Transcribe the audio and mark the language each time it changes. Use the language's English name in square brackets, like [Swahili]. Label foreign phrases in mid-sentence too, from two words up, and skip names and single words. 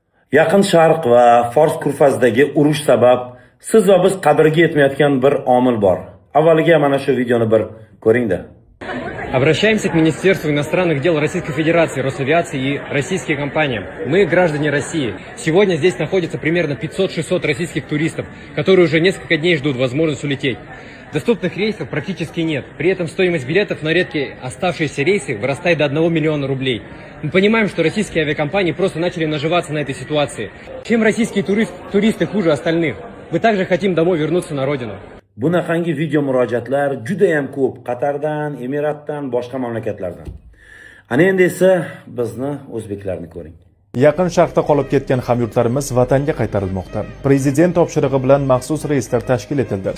[Uzbek] Yaqin Sharq va Fors kurfazidagi urush sabab siz va biz qadriga yetmayotgan bir omil bor. Avvaliga mana shu videoni bir ko'ring-da. [Russian] Обращаемся к Министерству иностранных дел Российской Федерации, Росавиации и российским компаниям. Мы граждане России. Сегодня здесь находится примерно 500-600 российских туристов, которые уже несколько дней ждут возможность улететь. Доступных рейсов практически нет. При этом стоимость билетов на редкие оставшиеся рейсы вырастает до 1 миллиона рублей. Мы понимаем, что российские авиакомпании просто начали наживаться на этой ситуации. Чем российские туристы хуже остальных? Мы также хотим домой вернуться на родину. [Uzbek] Bunaqangi video murojaatlar juda ham ko'p Qatardan, Emiratdan, boshqa mamlakatlardan. Ana endi esa bizni o'zbeklarni ko'ring. Yaqin Sharqda qolib ketgan hamyurtlarimiz vatanga qaytarilmoqda. Prezident topshirig'i bilan maxsus reyslar tashkil etildi.